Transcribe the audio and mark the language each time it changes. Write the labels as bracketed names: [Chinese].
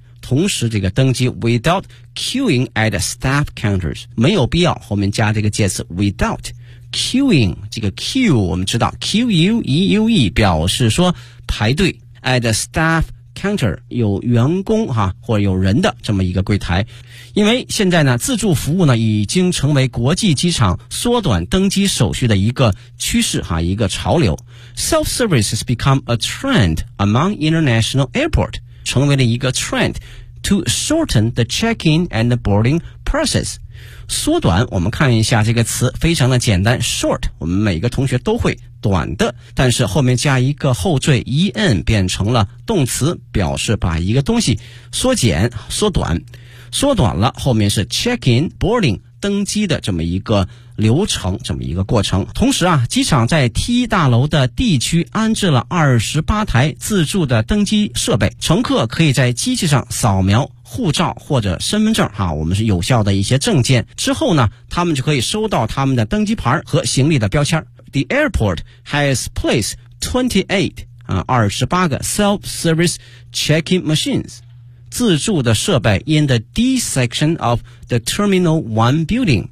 [Chinese] 同时这个登机 [English] without queuing at staff counters， [Chinese] 没有必要后面加这个介词 [English] without queuing， [Chinese] 这个 queue 我们知道 Q-U-E-U-E 表示说排队。 [English] At the staff counter [Chinese] 有员工哈、或者有人的这么一个柜台。因为现在呢自助服务呢已经成为国际机场缩短登机手续的一个趋势哈、一个潮流。 [English] Self-service has become a trend among international airport， [Chinese] 成为了一个 [English] trend to shorten the check-in and the boarding process。 [Chinese] 缩短，我们看一下这个词非常的简单， short 我们每个同学都会，短的，但是后面加一个后缀 en 变成了动词，表示把一个东西缩减缩短，缩短了后面是 [English] check in boarding [Chinese] 登机的这么一个流程，这么一个过程。同时啊，机场在 T1 大楼的地区安置了28台自助的登机设备，乘客可以在机器上扫描护照或者身份证哈、我们是有效的一些证件，之后呢他们就可以收到他们的登机牌和行李的标签。 [English] The airport has placed 28个 self-service check-in machines [Chinese] 自助的设备 [English] in the D section of the Terminal 1 building。